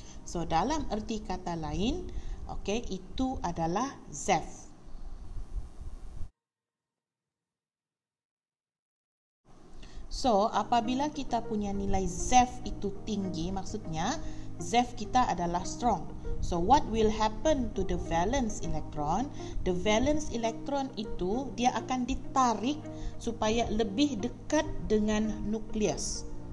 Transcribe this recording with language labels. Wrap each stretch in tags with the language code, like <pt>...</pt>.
<ms>So dalam erti kata lain, okay, itu adalah ZEF. So apabila kita punya nilai ZEF itu tinggi, maksudnya ZEF kita adalah strong.</ms> <en>So what will happen to the valence electron?</en> <ms>The valence electron itu dia akan ditarik supaya lebih dekat dengan nukleus.</ms>